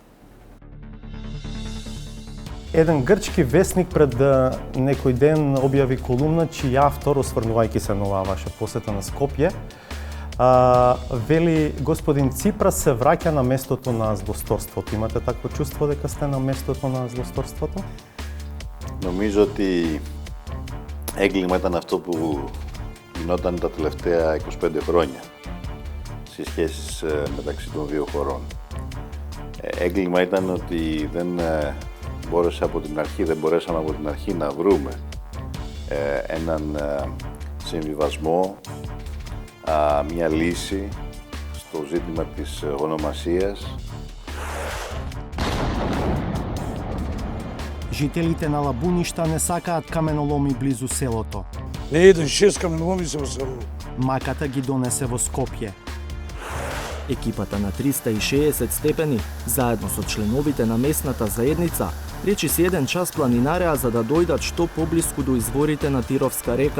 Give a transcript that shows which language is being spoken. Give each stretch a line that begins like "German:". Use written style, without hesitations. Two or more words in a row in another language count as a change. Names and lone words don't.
Macedonian: Еден грчки вестник пред некој ден објави колумна чиј автор, осврнувајќи се на оваа ваша посета на Скопје, вели господин Ципрас се враќа на местото на злосторството. Имате такво чувство дека сте на местото на злосторството?
Greek: Νομίζω ότι έγκλημα ήταν αυτό που γινόταν τα τελευταία 25 χρόνια στις σχέσεις μεταξύ των δύο χωρών. Έγκλημα ήταν ότι δεν μπορέσαμε από την αρχή να βρούμε έναν συμβιβασμό, μια λύση στο ζήτημα της ονομασίας.
Macedonian: Жителите на Лабуништа не сакаат каменоломи близу селото. Не еден 6 каменоломи се во селото. Маката ги донесе во Скопје. Екипата на 360 степени, заедно со членовите на местната заедница, речиси еден час планинареа за да дојдат што поблиску до изворите на Тировска река.